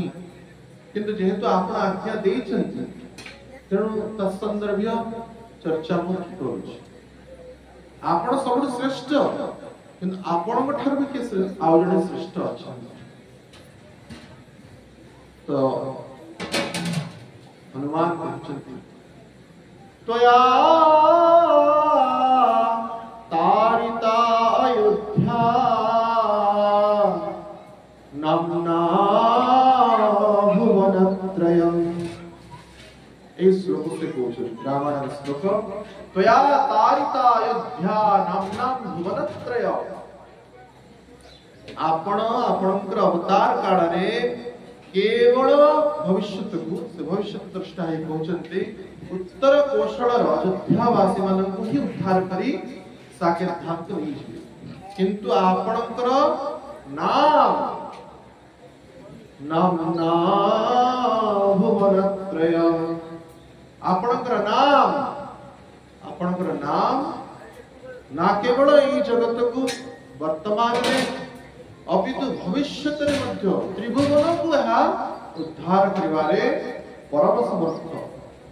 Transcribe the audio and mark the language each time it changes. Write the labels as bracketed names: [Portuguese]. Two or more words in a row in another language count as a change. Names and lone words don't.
[Odia] କିନ୍ତୁ ଯେହେତୁ ଆପଣ ଆଜ୍ଞା ଦେଉଛନ୍ତି ତେଣୁ ତତ୍ସନ୍ଦର୍ଭୀୟ ଚର୍ଚ୍ଚା ମୁଁ କରୁଛି। ଆପଣ ସବୁଠୁ ଶ୍ରେଷ୍ଠ କିନ୍ତୁ ଆପଣ ଠାରୁ ଭି କେ ଆଉ ଜଣେ ଶ୍ରେଷ୍ଠ ଅଛନ୍ତି। ତ ହନୁମାନ କହୁଛନ୍ତି [Sanskrit] त्वया तारिता अयोध्या नाम्ना भुवनत्रयम्। [Odia] ଏ ଶ୍ଳୋକ ସେ କହୁଛନ୍ତି ରାମାୟଣ ଶ୍ଳୋକ [Sanskrit] त्वया तारिता अयोध्या नाम्ना भुवनत्रयम्। [Odia] ଆପଣ ଆପଣଙ୍କର ଅବତାର କାଳ ରେ କେବଳ ଭବିଷ୍ୟତ କୁ ସେ ଭବିଷ୍ୟତ ଦ୍ରଷ୍ଟା ହିଁ କହୁଛନ୍ତି ଉତ୍ତର କୌଶଳ ଅଯୋଧ୍ୟାବାସୀ ମାନଙ୍କୁ ହିଁ ଉଦ୍ଧାର କରି ସାକେତାନ୍ତ ହୋଇଛି। କିନ୍ତୁ ଆପଣଙ୍କର ନାମ [Sanskrit] नाम्ना भुवनत्रय [Odia] ଆପଣଙ୍କର ନାମ ନା କେବଳ ଈ ଜଗତ କୁ ବର୍ତ୍ତମାନ ମେ ଅପିତୁ ଭବିଷ୍ୟତ ରେ ମଧ୍ୟ ତ୍ରିଭୁବନ କୁ ଉଦ୍ଧାର କରିବାରେ ପରମ ସମର୍ଥ